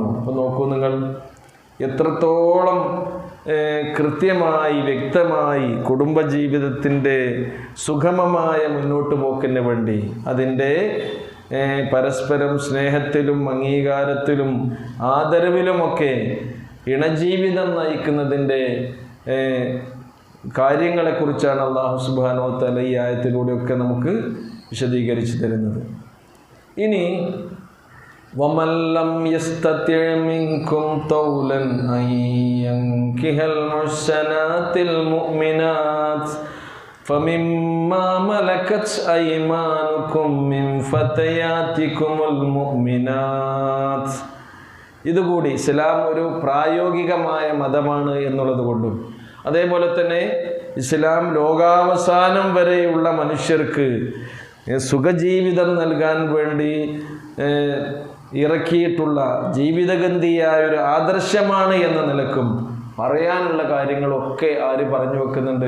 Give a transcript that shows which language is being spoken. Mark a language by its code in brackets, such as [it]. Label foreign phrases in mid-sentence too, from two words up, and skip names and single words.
[ml] അപ്പോൾ നോക്കൂ, നിങ്ങൾ എത്രത്തോളം കൃത്യമായി വ്യക്തമായി കുടുംബജീവിതത്തിൻ്റെ സുഗമമായ മുന്നോട്ട് പോക്കിന് വേണ്ടി അതിൻ്റെ പരസ്പരം സ്നേഹത്തിലും അംഗീകാരത്തിലും ആദരവിലുമൊക്കെ ഇണജീവിതം നയിക്കുന്നതിൻ്റെ കാര്യങ്ങളെക്കുറിച്ചാണ് [ar] الله سبحانه وتعالى [ml] ഈ ആയത്തിലൂടെയൊക്കെ നമുക്ക് വിശദീകരിച്ചു തരുന്നത്. [ar] ഇനി وَمَنْ لَمْ يَسْتَطِعْ مِنْكُمْ طَوْلًا أَنْ يَنْكِحَ الْمُحْصَنَاتِ الْمُؤْمِنَاتِ فَمِمَّا مَلَكَتْ أَيْمَانُكُمْ مِنْ فَتَيَاتِكُمُ الْمُؤْمِنَاتِ. [ml] ഇതുകൂടി ഇസ്ലാം ഒരു പ്രായോഗികമായ മതമാണ് എന്നുള്ളത് കൊണ്ടും അതേപോലെ തന്നെ ഇസ്ലാം ലോകാവസാനം വരെയുള്ള മനുഷ്യർക്ക് സുഖജീവിതം നൽകാൻ വേണ്ടി ഇറക്കിയിട്ടുള്ള ജീവിതഗന്ധിയായ ഒരു ആദർശമാണ് എന്ന നിലക്കും പറയാനുള്ള കാര്യങ്ങളൊക്കെ ആര് പറഞ്ഞു വെക്കുന്നുണ്ട്?